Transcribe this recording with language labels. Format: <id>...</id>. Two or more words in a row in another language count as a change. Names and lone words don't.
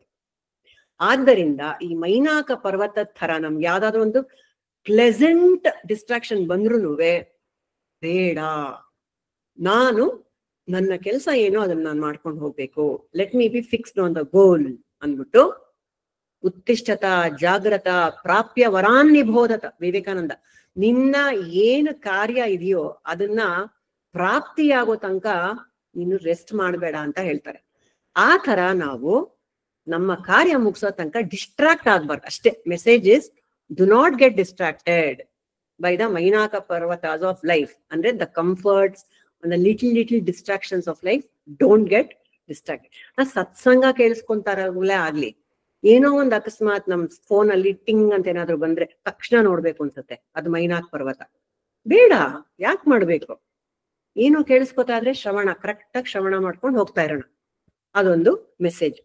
<kn>ಆದ್ದರಿಂದ ಈ ಮೈನಾಕ ಪರ್ವತದ ತರ ನಮ್ಗೆ ಯಾವ್ದಾದ್ರು ಒಂದು</kn> <en>pleasant distraction</en> <kn>ಬಂದ್ರೂ ಬೇಡ, ನಾನು ನನ್ನ ಕೆಲಸ ಏನೋ ಅದನ್ನ ನಾನು ಮಾಡ್ಕೊಂಡು ಹೋಗ್ಬೇಕು,</kn> <en>let me be fixed on the goal</en> <kn>ಅಂದ್ಬಿಟ್ಟು</kn> <sa>ಉತ್ತಿಷ್ಠತ ಜಾಗ್ರತ ಪ್ರಾಪ್ಯ ವರಾನ್ ನಿಬೋಧತ</sa> <kn>ವಿವೇಕಾನಂದ. ನಿನ್ನ ಏನು ಕಾರ್ಯ ಇದೆಯೋ ಅದನ್ನ ಪ್ರಾಪ್ತಿಯಾಗೋ ತನಕ ನೀನು ರೆಸ್ಟ್ ಮಾಡಬೇಡ ಅಂತ ಹೇಳ್ತಾರೆ. ಆ ತರ ನಾವು ನಮ್ಮ ಕಾರ್ಯ ಮುಗಿಸೋ ತನಕ ಡಿಸ್ಟ್ರಾಕ್ಟ್ ಆಗ್ಬಾರ್ದು ಅಷ್ಟೇ.</kn> <en>message is do not get distracted by the ಮೈನಾಕ ಪರ್ವತಾಸ್ of life. ಅಂದ್ರೆ the comforts and the little distractions of life, don't get distracted.</en> <kn>ನಾ ಸತ್ಸಂಗ ಕೇಳಿಸ್ಕೊಂತಾರೇ ಆಗ್ಲಿ, ಏನೋ ಒಂದ್ ಅಕಸ್ಮಾತ್ ನಮ್ ಫೋನ್ ಅಲ್ಲಿ ಟಿಂಗ್ ಅಂತ ಏನಾದ್ರು ಬಂದ್ರೆ ತಕ್ಷಣ ನೋಡ್ಬೇಕು ಅನ್ಸುತ್ತೆ, ಅದು ಮೈನಾಕ್ ಪರ್ವತ. ಬೇಡ, ಯಾಕೆ ಮಾಡ್ಬೇಕು? ಏನೋ ಕೇಳಿಸ್ಕೊತಾ ಇದ್ರೆ ಶ್ರವಣ, ಕರೆಕ್ಟ್ ಆಗಿ ಶ್ರವಣ ಮಾಡ್ಕೊಂಡು ಹೋಗ್ತಾ ಇರೋಣ, ಅದೊಂದು ಮೆಸೇಜ್.</kn>